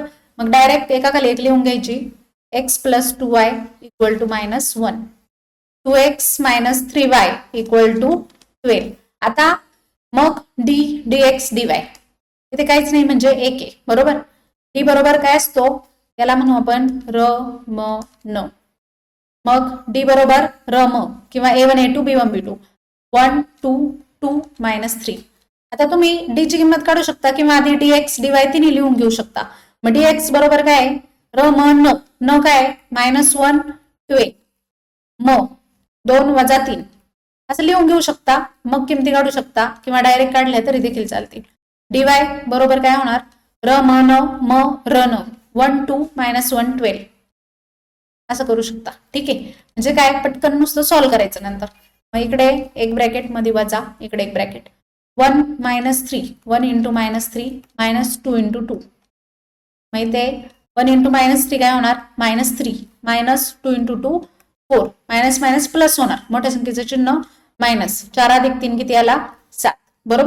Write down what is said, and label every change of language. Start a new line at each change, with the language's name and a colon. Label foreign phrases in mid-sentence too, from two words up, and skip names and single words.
Marathi: मग डायरेक्ट एकाखाली एक लिहून घ्यायची. x + 2y = -1 2x - 3y = 12. आता मग d dx dy इथे काहीच नाही म्हणजे 1 आहे बरोबर. d बरोबर काय असतो? याला म्हणू आपण र म न. मग d बरोबर र म किंवा A1 A2 B1 B2 1 2 2 - 3. आता तुम्ही d ची किंमत काढू शकता किंवा आधी dx dy तिन्ही लिहून घेऊ शकता. मग dx बरोबर काय? र म न. न काय? -1 2 म 2 वजा 3 असं लिहून घेऊ शकता, मग किमती काढू शकता किंवा डायरेक्ट काढल्या तरी देखील चालतील. dy बरोबर काय होणार, र म न म र न 1 2 -1 12 असं करू शकता. ठीक आहे, म्हणजे काय पटकन नुसतं सॉल्व्ह करायचं नंतर. मग इकडे एक ब्रॅकेट मध्ये वजा, इकडे एक ब्रॅकेट 1 -3 1 इंटू -3 -2 इंटू 2 माहिती आहे. 1 इंटू -3 काय होणार -3 -2 इंटू 2 4
English: minus minus plus
Marathi: होणार, मोठ्या संख्येचं चिन्ह मायनस 4 अधिक 3 किती आला 7 बरोबर.